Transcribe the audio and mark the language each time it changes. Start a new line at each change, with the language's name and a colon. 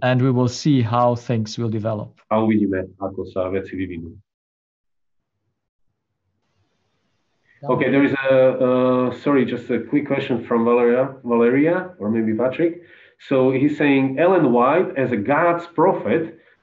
English: and we will see how things will develop.
Slovak: a uvidíme, ako sa veci vyvinú.
English: Okay, there is sorry, just a quick question from Valeria, or maybe Patrick. So he's saying Ellen White as a God's prophet.